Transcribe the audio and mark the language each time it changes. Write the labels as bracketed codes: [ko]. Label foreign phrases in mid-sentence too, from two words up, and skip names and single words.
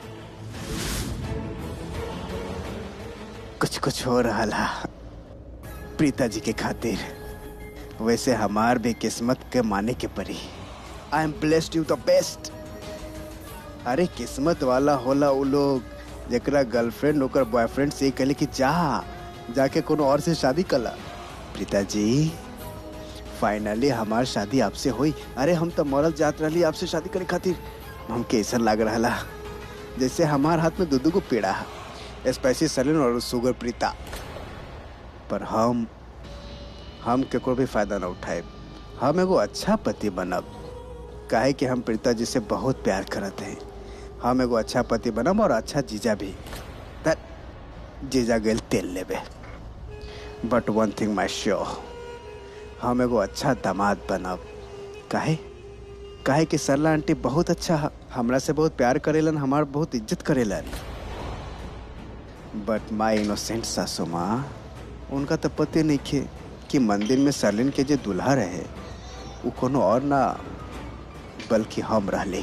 [bho] कुछ कुछ हो रहा ला प्रीता जी के खातिर। वैसे हमार भी किस्मत के माने के परी। [en] I am blessed you the best. [bho] अरे किस्मत वाला होला वो लोग जरा गर्लफ्रेंड होकर बॉयफ्रेंड से कहले कि जाके कोनो और से शादी कला। प्रीता जी फाइनली हमार शादी आपसे हुई। अरे हम तो मरल जात रही आपसे शादी करे खातिर। हमके ऐसा लग रहा जैसे हमार हाथ में दूध को पेड़ा, [en] spicy salad [bho] और शुगर प्रीता। पर हम केकरो भी फायदा न उठाए। हम एगो अच्छा पति बनब, काहे कि हम प्रीता जी से बहुत प्यार करते हैं। हम एगो अच्छा पति बनब और अच्छा जीजा भी। जीजा गेल तेल लेबे। [en] But one thing my sure, [bho] हम एगो अच्छा दामाद बनब। काहे कि सरला आंटी बहुत अच्छा, हमरा से बहुत प्यार करेलन, हमार बहुत इज्जत करेलन। [en] But my innocent [bho] सासू माँ, उनका तो पते नहीं खे कि मंदिर में सरलिन के जो दुल्हा रहे वो कोनो और ना बल्कि हम रहली।